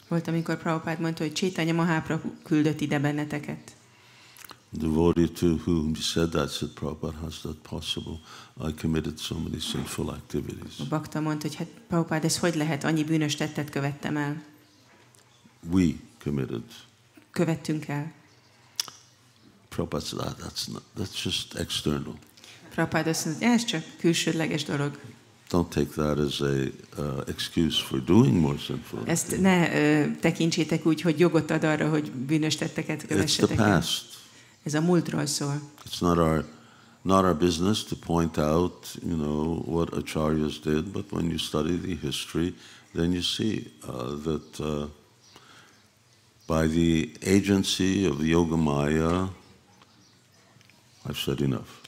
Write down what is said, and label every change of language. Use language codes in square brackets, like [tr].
[hu] Volt, amikor Prabhupada mondta, hogy Chaitanya Mahaprabhu küldött ide benneteket. [en] The devotee to whom he said that said, Prabhupada, how's that possible? I committed so many sinful activities. [hu] A bakta mondta, hogy hát Prabhupada, ez hogy lehet? Annyi bűnös tettet követtem el. [en] We committed. [hu] Követtünk el. [en] Prabhupada said, that's just external. [hu] Prabhupada azt mondta, hogy ez csak külsődleges dolog. [en] don't take that as a excuse for doing more sinful. [hu] Ezt ne tekintsétek úgy, hogy jogot ad arra, hogy bűnös tetteket kövessetek el. Ez a múltról szól. [en] It's not our business to point out, what acharyas did, but when you study the history, then you see that by the agency of Yogamaya, I've said enough.